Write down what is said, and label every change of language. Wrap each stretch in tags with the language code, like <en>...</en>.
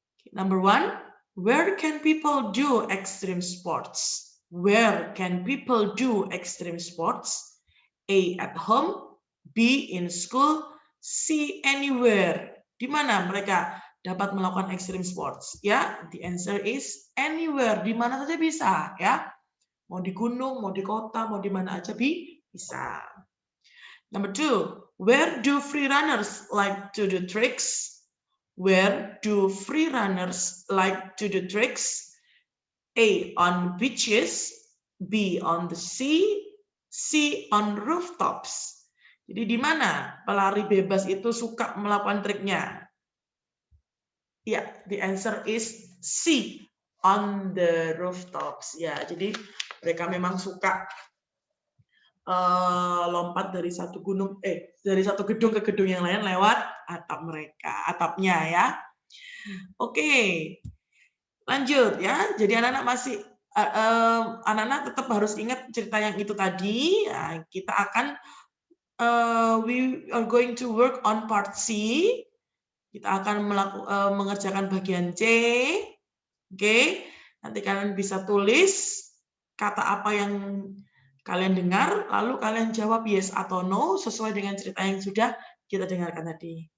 <en>Number 1, where can people do extreme sports? Where can people do extreme sports? A, at home, B, in school, C, anywhere.</en> <id>Di mana mereka dapat melakukan extreme sports? Ya,</id> <en>the answer is anywhere.</en> <id>Di mana saja bisa, ya. Mau di gunung, mau di kota, mau di mana aja bisa.</id> <en>Number 2, where do free runners like to do tricks? Where do free runners like to do tricks? A, on beaches, B, on the sea, C, on rooftops.</en> <id>Jadi di mana pelari bebas itu suka melakukan triknya?</id> <en>Ya, the answer is C, on the rooftops.</en> <id>Ya, jadi mereka memang suka lompat dari satu gedung ke gedung yang lain lewat atapnya ya. Oke, lanjut ya. Jadi anak-anak masih anak-anak tetap harus ingat cerita yang itu tadi. Ya, kita akan</id> <en>we are going to work on part C.</en> <id>Kita akan mengerjakan bagian C. Oke, nanti kalian bisa tulis kata apa yang kalian dengar, lalu kalian jawab yes atau no sesuai dengan cerita yang sudah kita dengarkan tadi.</id>